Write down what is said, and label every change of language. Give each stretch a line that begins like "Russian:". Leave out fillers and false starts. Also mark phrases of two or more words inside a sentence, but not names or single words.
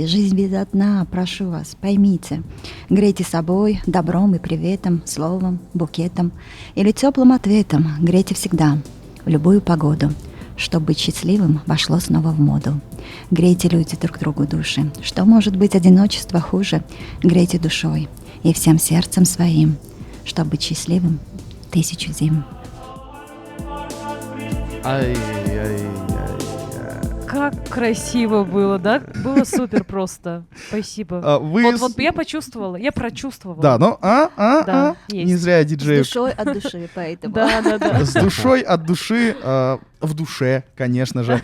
Russian: Жизнь без дна, прошу вас, поймите. Грейте собой, добром и приветом, словом, букетом или теплым ответом. Грейте всегда, в любую погоду. Чтобы быть счастливым, вошло снова в моду. Грейте, люди, друг другу души. Что может быть одиночество хуже? Грейте душой и всем сердцем своим. Чтобы быть счастливым, 1000 зим. Ай, ай, ай. Как красиво было, да? Было супер просто. Спасибо. Вы... Вот я почувствовала, я прочувствовала. Да, ну, Да, не есть. зря С диджеев. душой от души, поэтому. Да. С душой от души, в душе, конечно же.